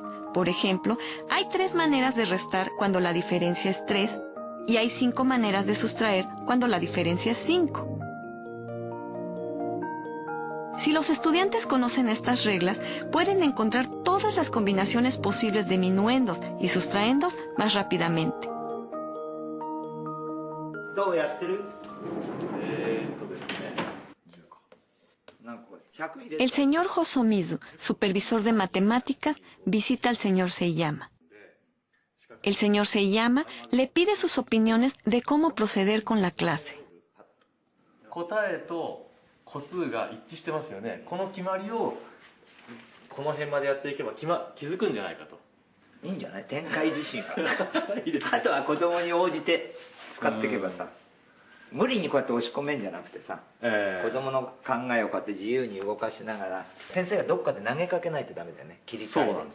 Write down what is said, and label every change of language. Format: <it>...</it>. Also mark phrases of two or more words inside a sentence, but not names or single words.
<es>Por ejemplo, hay 3 maneras de restar cuando la diferencia es 3 y hay 5 maneras de sustraer cuando la diferencia es 5. Si los estudiantes conocen estas reglas, pueden encontrar todas las combinaciones posibles de minuendos y sustraendos más rápidamente.</es> <ja>どうやってる？ですね。</ja> <es>El señor Hosomizu, supervisor de matemáticas, visita al señor Seiyama. El señor Seiyama le pide sus opiniones de cómo proceder con la clase.</es> <ja>答えと個数が一致してますよね。この決まりをこの辺までやっていけば気づくんじゃないかと。いいんじゃない？展開自身があとは子供に応じて使っていけばさ、無理にこうやって押し込めんじゃなくてさ、子供の考えをこうやって自由に動かしながら先生がどっかで投げかけないとダメだよね。切り替えて。そうなんですよ。</ja>